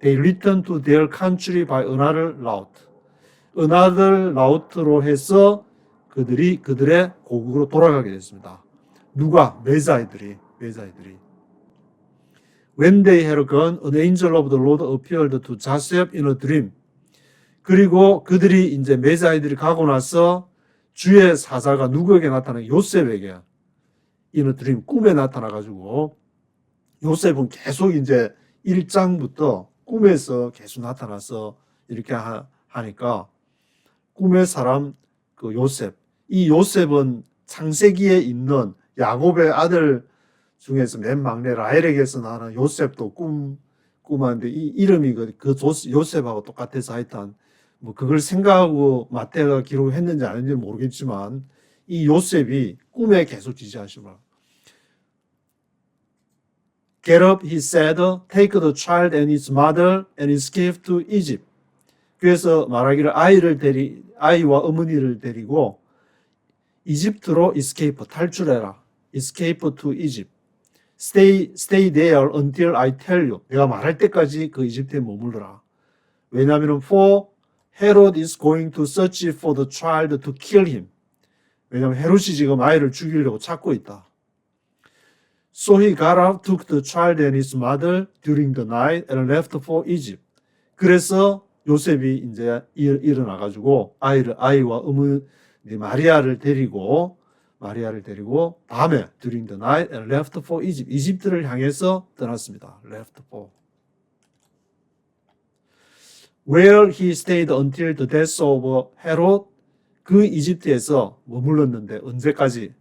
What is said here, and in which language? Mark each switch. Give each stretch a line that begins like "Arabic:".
English: They returned to their country by another route. another route
Korean: 로 해서 그들의 고국으로 돌아가게 됐습니다. 누가? 메사이들이.
English: When they had gone, an angel of the Lord appeared to Joseph in a dream.
Korean: 그리고 그들이 이제 메사이들이 가고 나서 주의 사자가 누구에게 나타나요? 요셉에게.
English: in a dream,
Korean: 꿈에 나타나가지고 요셉은 계속 이제 1장부터 꿈에서 계속 나타나서 이렇게 하니까 꿈의 사람 그 요셉. 이 요셉은 창세기에 있는 야곱의 아들 중에서 맨 막내 라헬에게서 나는 요셉도 꿈하는데 이 이름이 그 요셉하고 똑같아서 하여튼 뭐 그걸 생각하고 마태가 기록했는지 아닌지 모르겠지만 이 요셉이 꿈에 계속 지시하시더라.
English: Get up, he said, take the child and his mother and escape to Egypt.
Korean: 그래서 말하기를 아이와 어머니를 데리고 이집트로 escape, 탈출해라.
English: escape to Egypt. Stay there until I tell you.
Korean: 내가 말할 때까지 그 이집트에 머물러라. 왜냐하면
English: for Herod is going to search for the child to kill him.
Korean: 왜냐하면 헤롯이 지금 아이를 죽이려고 찾고 있다.
English: So he got up, took the child and his mother during the night and left for Egypt.
Korean: 그래서 요셉이 이제 일어나가지고 아이와 어머니 마리아를 데리고 밤에
English: during the night and left for Egypt.
Korean: 이집트를 향해서 떠났습니다.
English: left for. Where he stayed until the death of Herod.
Korean: 그 이집트에서 머물렀는데 언제까지?